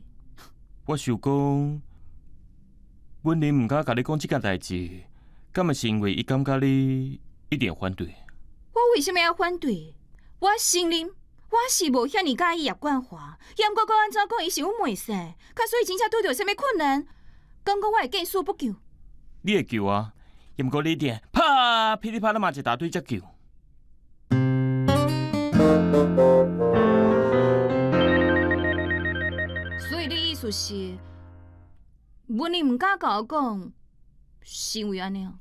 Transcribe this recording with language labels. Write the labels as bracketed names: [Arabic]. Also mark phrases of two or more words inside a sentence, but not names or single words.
[Min Nan Chinese] 我想讲，文玲毋敢甲你讲这件代志，敢嘛是因为伊感觉你一定反对。我为什么要反对？我承认我是无遐尼介意叶冠华，也毋过安怎讲伊是阮妹婿，假所以真正拄着啥物困难，敢讲我会见死不救？你会救啊，也毋过你一定啪噼里啪啦骂一大堆才救。所以你意思是，文玲毋敢甲我讲，是因为安尼啊？